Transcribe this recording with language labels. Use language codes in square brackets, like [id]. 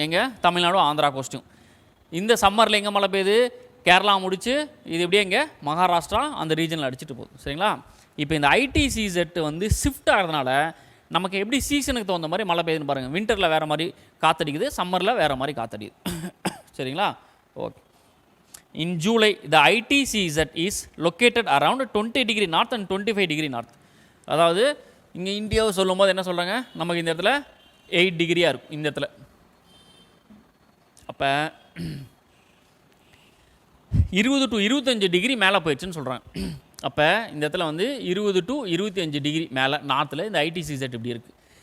[ta] எங்கே, தமிழ்நாடு ஆந்திரா கோஸ்ட்டும். இந்த சம்மரில் எங்கே மழை பெய்யுது, கேரளா முடிச்சு இது இப்படியே இங்கே மகாராஷ்டிரா அந்த ரீஜனில் அடிச்சுட்டு போகுது. சரிங்களா? இப்போ இந்த ஐடிசிசெட் வந்து ஷிஃப்ட் ஆகிறதுனால நமக்கு எப்படி சீசனுக்கு தகுந்த மாதிரி மழை பெய்யுதுன்னு பாருங்கள். வின்டரில் வேறு மாதிரி காற்றடிக்குது, சம்மரில் வேறு மாதிரி காற்றடிக்குது. சரிங்களா? Okay. In July [en] the ITCZ is located around 20 degree north and 25 degree north. [ta] அதாவது இங்கே இந்தியாவை சொல்லும் போது என்ன சொல்கிறாங்க, நமக்கு இந்த இடத்துல 8 டிகிரியாக இருக்கும் இந்த இடத்துல. அப்போ 20 to 25 டிகிரி மேலே போயிடுச்சுன்னு சொல்கிறாங்க. அப்போ இந்த இடத்துல வந்து 20 to 25 டிகிரி மேலே நார்த்தில் இந்த ஐடிசிசெட் இப்படி இருக்குது.